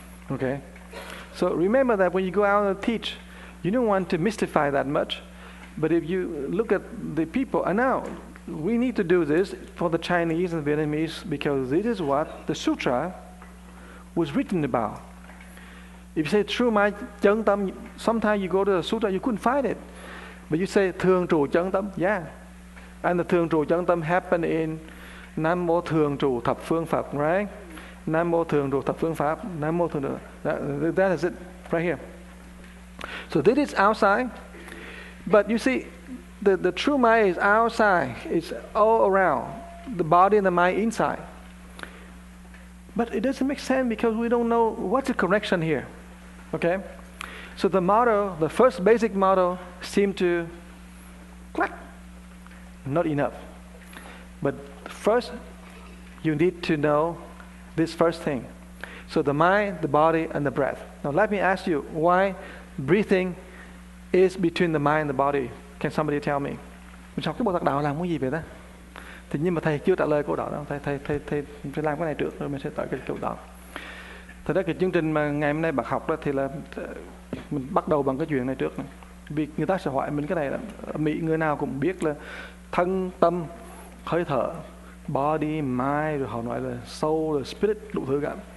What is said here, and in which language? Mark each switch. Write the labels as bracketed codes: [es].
[en] Okay, so remember that when you go out and teach, you don't want to mystify that much. But if you look at the people, and now we need to do this for the Chinese and Vietnamese because this is what the sutra was written about. If you say true mind, [vi] chân tâm, [en] sometimes you go to the sutra, you couldn't find it. But you say [vi] thường trụ chân tâm. [en] Yeah. And the [vi] thường trụ chân tâm [en] happen in [vi] Nam mô thường trụ thập phương Phật, right? Nam mô thường trụ thập phương Pháp. Nam mô thường trụ. [en] That is it right here. So this is outside. But you see, the true mind is outside. It's all around. The body and the mind inside. But it doesn't make sense because we don't know what's the connection here. Okay? So the model, the first basic model, seemed to clack. Not enough. But first, you need to know this first thing. So the mind, the body, and the breath. Now let me ask you, why breathing is between the mind and the body? Can somebody tell me? [vi] Mình học cái bộ Tát Đạo làm cái gì vậy ta? Thì nhưng mà thầy chưa trả lời câu đó đâu. Thầy phải làm cái này trước rồi mình sẽ tới cái câu đó. Thật ra cái chương trình mà ngày hôm nay bác học đó thì là mình bắt đầu bằng cái chuyện này trước này. Vì người ta sẽ hỏi mình cái này là ở Mỹ người nào cũng biết là thân, tâm, hơi thở, [en] body, mind, [vi] rồi họ nói là soul, rồi spirit, đủ thứ cả.